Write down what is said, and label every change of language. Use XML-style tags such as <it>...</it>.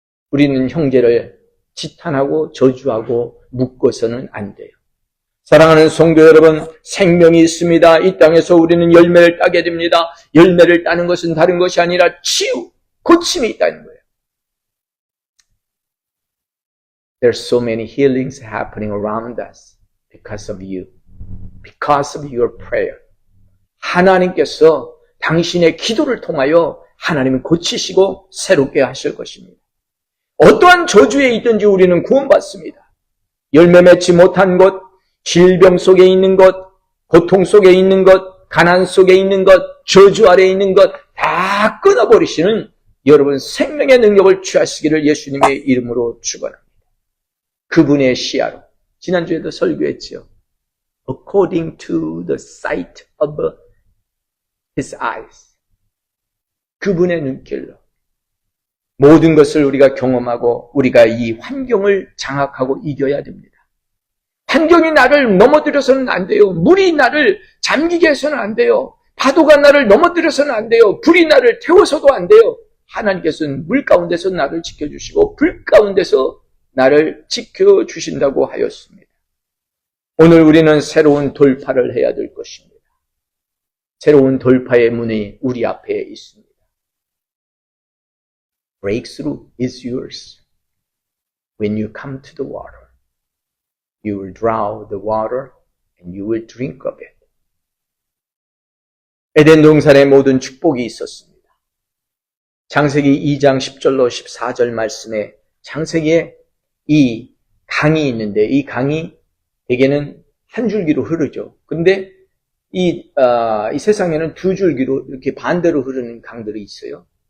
<ko>우리는 형제를 지탄하고 저주하고 묶어서는 안 돼요. 사랑하는 성도 여러분, 생명이 있습니다. 이 땅에서 우리는 열매를 따게 됩니다. 열매를 따는 것은 다른 것이 아니라 치유, 고침이 있다는 거예요.</ko> <en>There's so many healings happening around us because of you, because of your prayer.</en> <ko>하나님께서 당신의 기도를 통하여 하나님은 고치시고 새롭게 하실 것입니다. 어떠한 저주에 있든지 우리는 구원받습니다. 열매 맺지 못한 것, 질병 속에 있는 것, 고통 속에 있는 것, 가난 속에 있는 것, 저주 아래에 있는 것 다 끊어버리시는 여러분 생명의 능력을 취하시기를 예수님의 이름으로 축원합니다. 그분의 시야로 지난주에도 설교했지요.</ko> <en>According to the sight of his eyes.</en> <ko>그분의 눈길로 모든 것을 우리가 경험하고 우리가 이 환경을 장악하고 이겨야 됩니다. 환경이 나를 넘어뜨려서는 안 돼요. 물이 나를 잠기게 해서는 안 돼요. 파도가 나를 넘어뜨려서는 안 돼요. 불이 나를 태워서도 안 돼요. 하나님께서는 물 가운데서 나를 지켜주시고 불 가운데서 나를 지켜주신다고 하였습니다. 오늘 우리는 새로운 돌파를 해야 될 것입니다. 새로운 돌파의 문이 우리 앞에 있습니다.</ko> <en>Breakthrough is yours. When you come to the water, you will draw the water and you will drink of it.</en> <ko>에덴 동산에 모든 축복이 있었습니다. 창세기 2장 10절로 14절 말씀에 창세기에 이 강이 있는데 이 강이 대개는 한 줄기로 흐르죠. 근데 이 세상에는 두 줄기로 이렇게 반대로 흐르는 강들이 있어요.</ko>